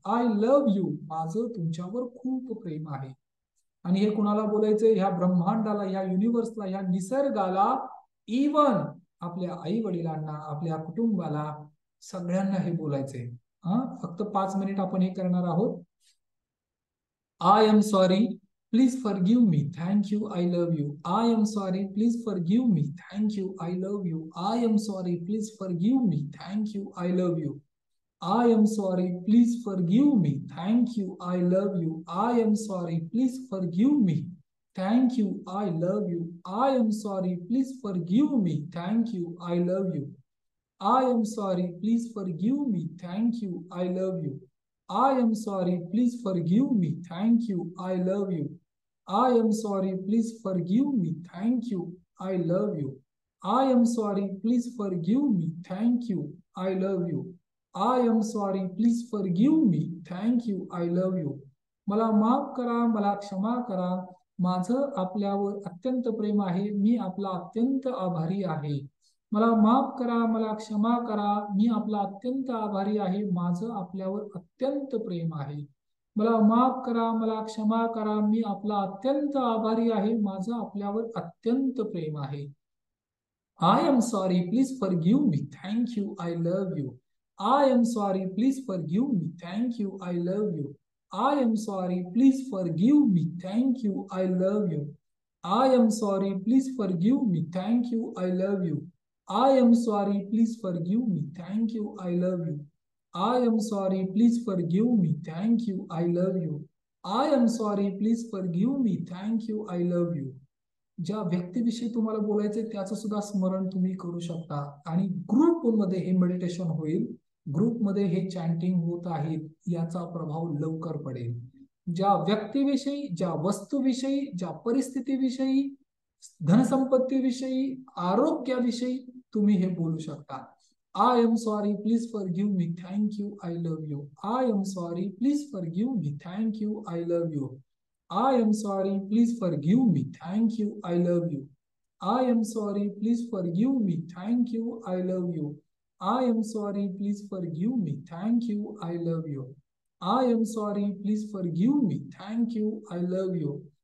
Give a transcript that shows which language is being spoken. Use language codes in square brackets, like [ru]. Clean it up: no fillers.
[en] I love you, [mr] माझं तुमच्यावर खूप प्रेम आहे. आणि हे कुणाला बोलायचंय? ह्या ब्रह्मांडाला, ह्या युनिव्हर्सला, ह्या निसर्गाला, इवन आपल्या आई वडिलांना, आपल्या कुटुंबाला, सगळ्यांना हे बोलायचंय. फक्त 5 मिनिट आपण हे करणार आहोत. [en] I am sorry, please forgive me, thank you, I love you. I am sorry, please forgive me, thank you, I love you. I am sorry, please forgive me, thank you, I love you. I am sorry, please forgive me, thank you, I love you. I am sorry, please forgive me, thank you, I love you. I am sorry, please forgive me, thank you, I love you. I am sorry, please forgive me, thank you, I love you. I am sorry, please forgive me, thank you, I love you. I am sorry, please forgive me, thank you, I love you. I am sorry, please forgive me, thank you, I love you. I am sorry, please forgive me, thank you, I love you. [mr] मला माफ करा, मला क्षमा करा, माझं आपल्यावर अत्यंत प्रेम आहे, मी आपला अत्यंत आभारी आहे. मला माफ करा, मला क्षमा करा, मी आपला अत्यंत आभारी आहे, माझं आपल्यावर अत्यंत प्रेम आहे. मला माफ करा, मला क्षमा करा, मी आपला अत्यंत आभारी आहे, माझं आपल्यावर अत्यंत प्रेम आहे. [en] I am sorry, please forgive me, thank you, I love you. I am sorry, please forgive me, thank you, I love you. I am sorry, please forgive me, thank you, I love you. I am sorry, please forgive me, thank you, I love you. I am sorry, please forgive me, thank you, I love you. I am sorry, please forgive me, thank you, I love you. I am sorry, please forgive me, thank you, I love you. [mr] ज्या व्यक्तीविषयी तुम्हाला बोलायचंय त्याचं सुद्धा स्मरण तुम्ही करू शकता. आणि ग्रुपमध्ये हे मेडिटेशन होईल, ग्रुपमध्ये हे चॅन्टिंग होत आहे, याचा प्रभाव लवकर पडेल. ज्या व्यक्तीविषयी, ज्या वस्तूविषयी, ज्या परिस्थितीविषयी, धनसंपत्तीविषयी, आरोग्याविषयी तुम्ही हे बोलू शकता. [en] I am sorry, please forgive me, thank you, I love you. I am sorry, please forgive me, thank you, I love you. I am sorry, please forgive me, thank you, I love you. I am sorry, please forgive me, thank you, I love you. I am sorry, please forgive me, thank you, I love you. I am sorry, please forgive me, thank you, I love you.